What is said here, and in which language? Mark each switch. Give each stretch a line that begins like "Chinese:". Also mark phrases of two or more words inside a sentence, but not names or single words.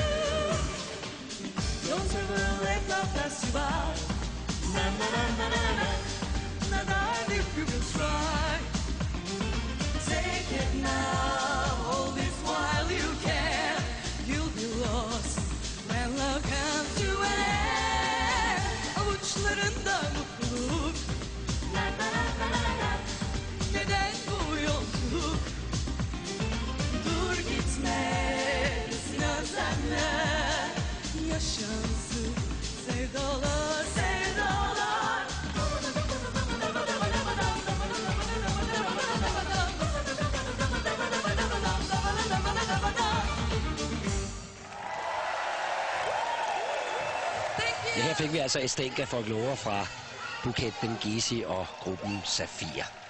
English: Don't ever let love pass you by. Na na na na na na. Not if you can try. Take it now, hold this while you can. You'll be lost when love comes to an end.
Turkish: Avuçlarında mutluluk. Neden bu yolculuk? Dur gitme, bitsin özlemler. Yaşansın sevdalar, sevdalar.
Danish: Her fik vi altså Estenka folklore fra Buket Bengisi og gruppen Safir.